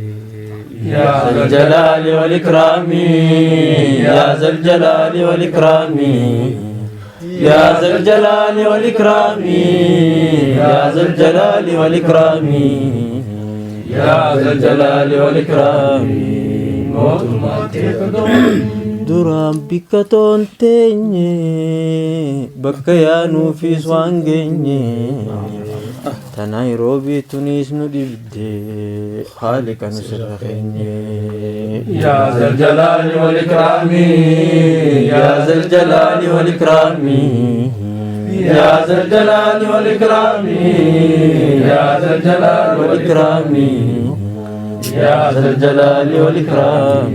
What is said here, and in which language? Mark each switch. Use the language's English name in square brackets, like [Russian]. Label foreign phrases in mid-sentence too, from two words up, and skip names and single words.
[Arabic] يا ذا الجلال والإكرام يا ذا الجلال والإكرام يا ذا الجلال والإكرام يا ذا الجلال والإكرام يا ذا الجلال والإكرام موت ما تدوم [Oromo] duraan bikka toon teenye bakka yaanuu fi waan geenye ta Naayiroobii tunis nu dhibde haali kan sirra keenye. [Arabic] يا ذا الجلال والإكرام يا ذا الجلال والإكرام يا ذا الجلال والإكرام يا ذا الجلال والإكرام يا ذا الجلال والإكرام